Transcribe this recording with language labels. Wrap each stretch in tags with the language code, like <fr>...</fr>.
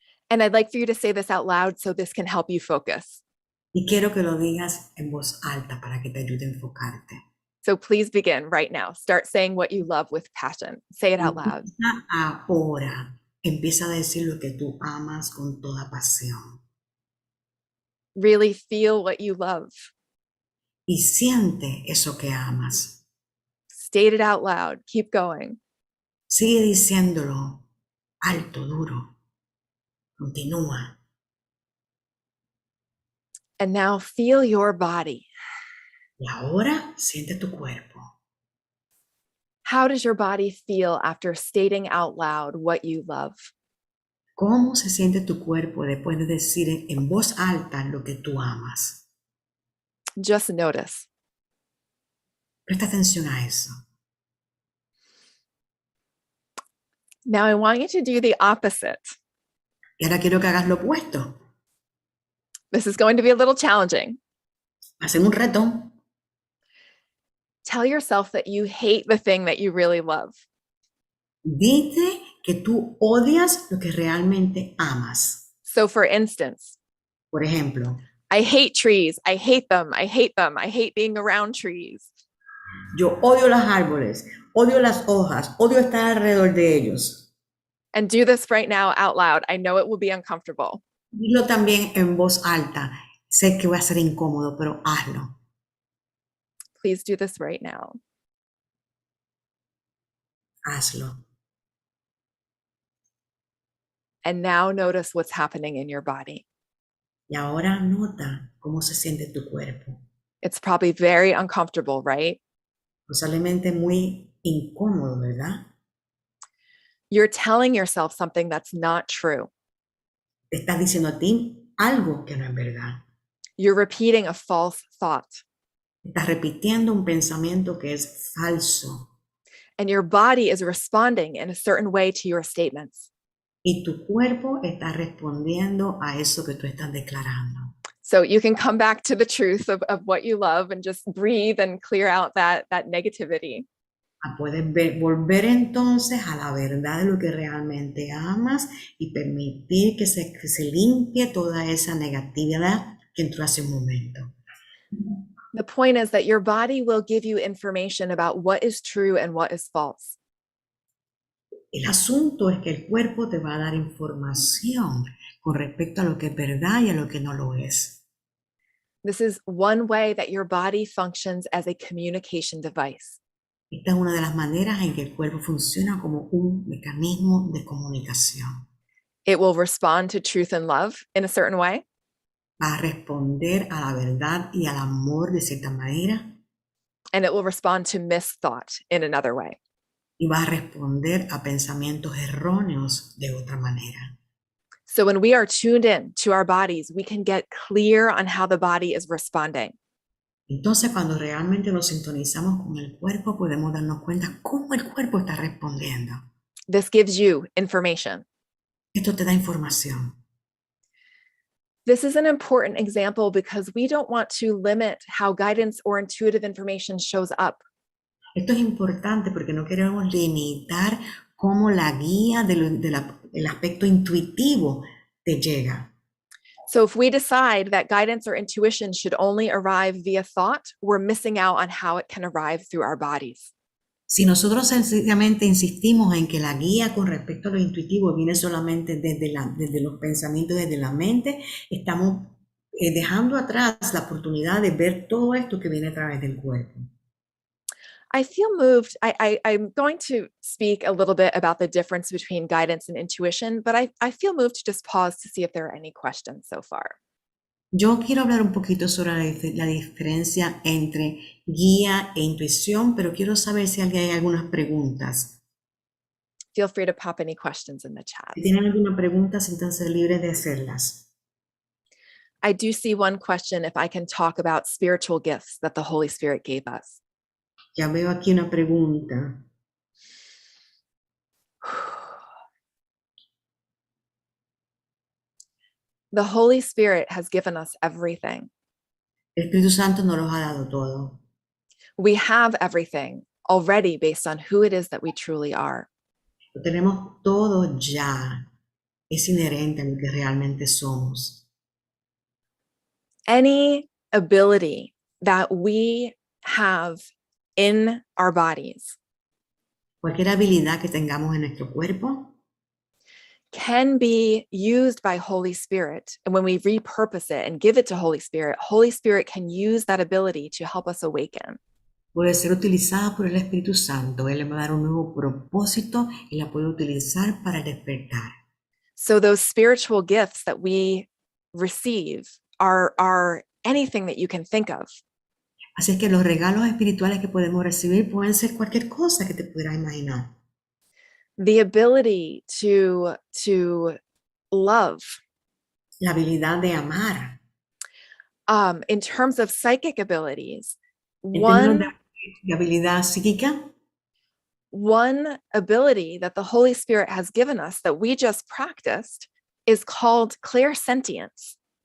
<en>And I'd like for you to say this out loud so this can help you focus.</en> <es>Y quiero que lo digas en voz alta para que te ayude a enfocarte.</es> <en>So please begin right now. Start saying what you love with passion. Say it out loud.</en> <es>Ahora, empieza a decir lo que tú amas con toda pasión.</es> <en>Really feel what you love.</en> <es>Y siente eso que amas.</es> <en>State it out loud. Keep going.</en> <es>Sigue diciéndolo alto, duro. Continúa.</es> <en>And now feel your body.</en> <es>Y ahora siente tu cuerpo.</es> <en>How does your body feel after stating out loud what you love?</en> <es>¿Cómo se siente tu cuerpo después de decir en voz alta lo que tú amas?</es> <en>Just notice.</en> <es>Presta atención a eso.</es> <en>Now I want you to do the opposite.</en> <es>Y ahora quiero que hagas lo opuesto.</es> <en>This is going to be a little challenging.</en> <es>Hacemos un reto.</es> <en>Tell yourself that you hate the thing that you really love.</en> <es>Dite que tú odias lo que realmente amas.</es> <en>So for instance,</en> <es>Por ejemplo,</es> <en>I hate trees. I hate them. I hate them. I hate being around trees.</en> <es>yo odio los árboles, odio las hojas, odio estar alrededor de ellos.</es> <en>And do this right now out loud. I know it will be uncomfortable.</en> <es>Dilo también en voz alta. Sé que va a ser incómodo, pero hazlo.</es> <en>Please do this right now.</en> <es>Hazlo.</es> <en>And now notice what's happening in your body.</en> <es>Y ahora nota cómo se siente tu cuerpo.</es> <en>It's probably very uncomfortable, right?</en> <es>Posiblemente muy incómodo, ¿verdad?</es> <en>You're telling yourself something that's not true.</en> <es>Te estás diciendo a ti algo que no es verdad.</es> <en>You're repeating a false thought.</en> <es>Estás repitiendo un pensamiento que es falso.</es> <en>And your body is responding in a certain way to your statements.</en> <es>Y tu cuerpo está respondiendo a eso que tú estás declarando.</es> <en>So you can come back to the truth of what you love and just breathe and clear out that negativity.</en> <es>Puedes volver entonces a la verdad de lo que realmente amas y permitir que se limpie toda esa negatividad que entró hace un momento.</es> <en>The point is that your body will give you information about what is true and what is false.</en> <es>El asunto es que el cuerpo te va a dar información con respecto a lo que es verdad y a lo que no lo es.</es> <en>This is one way that your body functions as a communication device.</en> <es>Esta es una de las maneras en que el cuerpo funciona como un mecanismo de comunicación.</es> <en>It will respond to truth and love in a certain way.</en> <es>va a responder a la verdad y al amor de cierta manera,</es> <en>and it will respond to misthought in another way.</en> <es>y va a responder a pensamientos erróneos de otra manera.</es> <en>So when we are tuned in to our bodies, we can get clear on how the body is responding.</en> <es>Entonces, cuando realmente nos sintonizamos con el cuerpo, podemos darnos cuenta cómo el cuerpo está respondiendo.</es> <en>This gives you information.</en> <es>Esto te da información.</es> <en>This is an important example because we don't want to limit how guidance or intuitive information shows up.</en> <es>Esto es importante porque no queremos limitar cómo la guía del aspecto intuitivo te llega.</es> <en>So if we decide that guidance or intuition should only arrive via thought, we're missing out on how it can arrive through our bodies.</en> <es>Si nosotros sencillamente insistimos en que la guía con respecto a lo intuitivo viene solamente desde los pensamientos, desde la mente, estamos dejando atrás la oportunidad de ver todo esto que viene a través del cuerpo.</es> <en>I feel moved. I'm going to speak a little bit about the difference between guidance and intuition, but I feel moved to just pause to see if there are any questions so far.</en> <es>Yo quiero hablar un poquito sobre la diferencia entre guía e intuición, pero quiero saber si hay algunas preguntas.</es> <en>Feel free to pop any questions in the chat.</en> <es>Si tienen alguna pregunta, siéntanse libres de hacerlas.</es> <en>I do see one question if I can talk about spiritual gifts that the Holy Spirit gave us.</en> <es>Ya veo aquí una pregunta.</es> <en>The Holy Spirit has given us everything.</en> <es>El Espíritu Santo nos los ha dado todo.</es> <en>We have everything already based on who it is that we truly are.</en> <es>Lo tenemos todo ya. Es inherente a lo que realmente somos.</es> <en>Any ability that we have in our bodies</en> <es>Cualquier habilidad que tengamos en nuestro cuerpo</es> <en>can be used by Holy Spirit. And when we repurpose it and give it to Holy Spirit can use that ability to help us awaken.</en> <es>puede ser utilizada por el Espíritu Santo. Él le va a dar un nuevo propósito y la puede utilizar para despertar.</es> <en>So those spiritual gifts that we receive are anything that you can think of.</en> <es>Así es que los regalos espirituales que podemos recibir pueden ser cualquier cosa que te pudieras imaginar.</es> <en>The ability to love.</en> <es>La habilidad de amar.</es> <en>In terms of psychic abilities,</en> <es>En términos de habilidad psíquica,</es> <en>one ability that the Holy Spirit has given us that we just practiced is called clairsentience.</en>